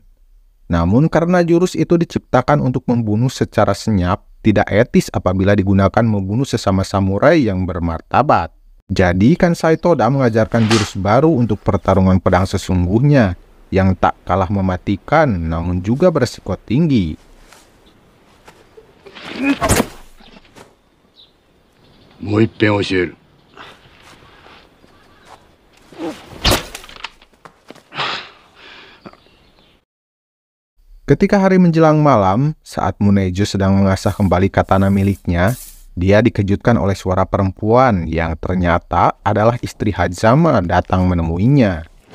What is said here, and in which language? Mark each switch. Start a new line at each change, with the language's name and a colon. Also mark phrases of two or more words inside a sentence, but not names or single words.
Indonesian: Namun karena jurus itu diciptakan untuk membunuh secara senyap, tidak etis apabila digunakan membunuh sesama samurai yang bermartabat. Jadi Kansai Toda mengajarkan jurus baru untuk pertarungan pedang sesungguhnya yang tak kalah mematikan namun juga beresiko tinggi.
Japanese: もう一遍教える。
Indonesian: Ketika hari menjelang malam, saat Munejo sedang mengasah kembali katana miliknya, dia dikejutkan oleh suara perempuan yang ternyata adalah istri Hazama datang menemuinya.